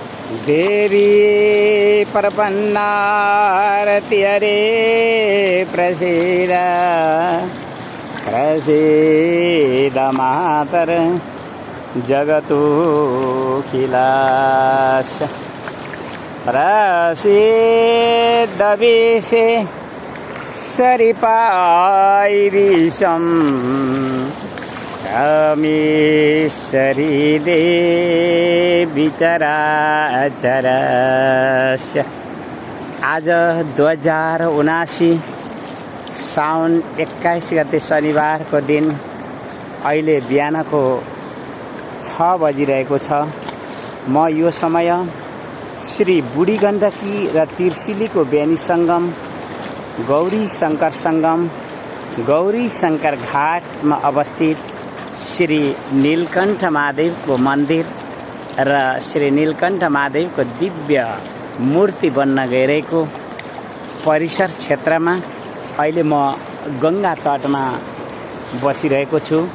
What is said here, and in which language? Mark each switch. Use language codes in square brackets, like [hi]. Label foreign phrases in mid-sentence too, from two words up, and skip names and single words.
[sa] देवी प्रपन्नारति हरे प्रसीद प्रसीद मातर जगतोऽखिलस्य प्रसीद विषे सरिपायिविषं रमेश्वरी देवी चराचरस्य। [ne] आज 2079 साउन 21 गते शनिबारको दिन अहिले बिहानको 6 बजिरहेको छ। म यो समय श्री बुढी गण्डकी र त्रिशुलीको बेनी सङ्गम गौरी शंकर संगम गौरी शंकर घाटमा अवस्थित श्री नीलकण्ठ महादेवको मन्दिर र श्री नीलकण्ठ महादेवको दिव्य मूर्ति बन्न गइरहेको परिसर क्षेत्रमा अहिले म गंगा तटमा बसिरहेको छु।